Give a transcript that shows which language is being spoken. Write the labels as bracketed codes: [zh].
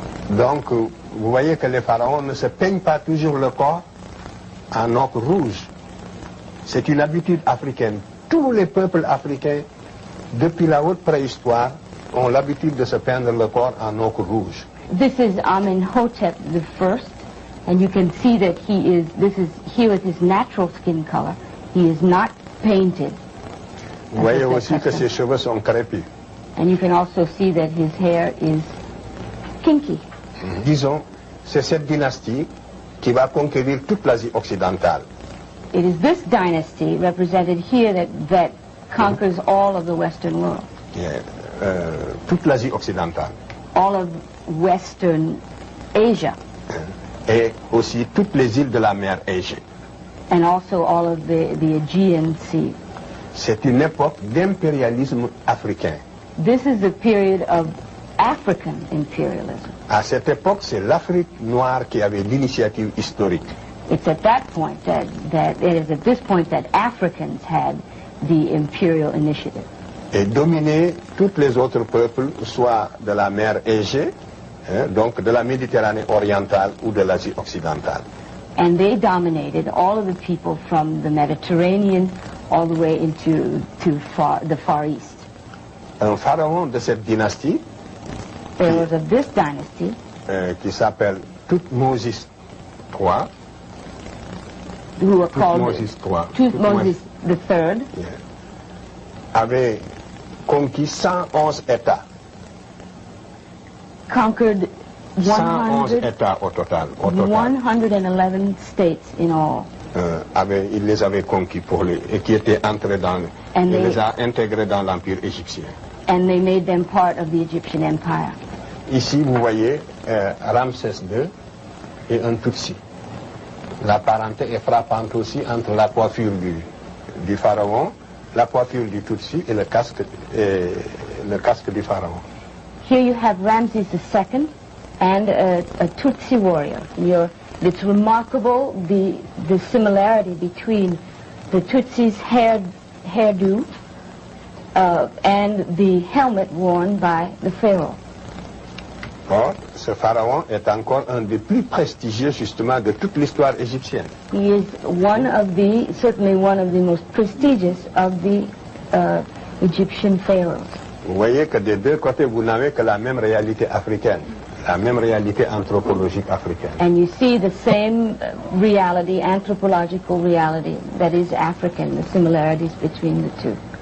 [fr] Donc, vous voyez que les pharaons ne se peignent pas toujours le corps en ocre rouge. C'est une habitude africaine. Tous les peuples africains, depuis la haute préhistoire, ont l'habitude de se peindre le corps en ocre rouge. [en] This is Amenhotep I, and you can see that this is here with his natural skin color. He is not painted. [fr] Vous voyez aussi que ses cheveux sont crépus. [en] And you can also see that his hair is kinky. [fr] Disons, c'est cette dynastie qui va conquérir toute l'Asie occidentale. [en] It is this dynasty represented here that conquers all of the Western world. Yeah. [fr] Toute l'Asie occidentale. [en] All of Western Asia. [fr] Et aussi toutes les îles de la mer Égée. [en] And also all of the Aegean Sea. [fr] C'est une époque d'impérialisme africain. [en] This is the period of African imperialism. [fr] À cette époque, c'est l'Afrique noire qui avait l'initiative historique. [en] It's at that point it is at this point that Africans had the imperial initiative. [fr] Et dominé tous les autres peuples, soit de la mer Égée, donc de la Méditerranée orientale ou de l'Asie occidentale. [en] And they dominated all of the people from the Mediterranean all the way into the Far East. [fr] Un pharaon de cette dynastie, [en] there was of this dynasty, [fr] qui s'appelle Thutmose III, [en] who were called Thutmose III, [fr] avait conquis 111 États. [en] Conquered [fr] 111 États au total. [en] 111 states in all. [fr] Il les avait conquis et qui étaient entrés il les a intégrés dans l'Empire égyptien. [en] And they made them part of the Egyptian Empire. [fr] Ici, vous voyez Ramsès II et un Tutsi. La parenté est frappante aussi entre la coiffure du pharaon, la coiffure du Tutsi et le casque du pharaon. [en] Here you have Ramses II and a Tutsi warrior. It's remarkable the similarity between the Tutsi's hairdo and the helmet worn by the pharaoh. [fr] Or, ce pharaon est encore un des plus prestigieux justement de toute l'histoire égyptienne. [en] He is certainly one of the most prestigious of the Egyptian pharaohs. [fr] Vous voyez que des deux côtés, vous n'avez que la même réalité africaine, la même réalité anthropologique africaine. [en] And you see the same reality, anthropological reality, that is African, the similarities between the two.